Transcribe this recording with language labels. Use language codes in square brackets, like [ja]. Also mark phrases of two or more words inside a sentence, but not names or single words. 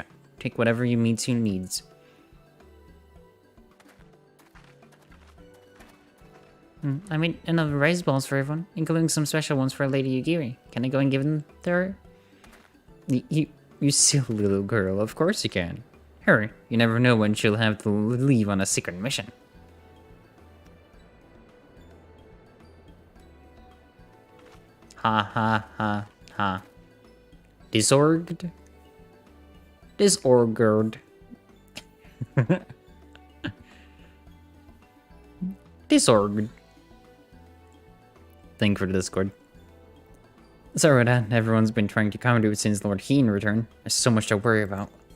[en] Take whatever you Mitsu needs. I made enough rice balls for everyone, including some special ones for Lady Yugiri. Can I go and give them to her? You silly little girl, of course you can. Hurry, you never know when she'll have to leave on a secret mission. Ha ha ha ha. Disorged? Disordered. Disordered. Thank you for the Discord. Sorry about that. Everyone's been trying to accommodate since Lord Heen returned. There's so much to worry about.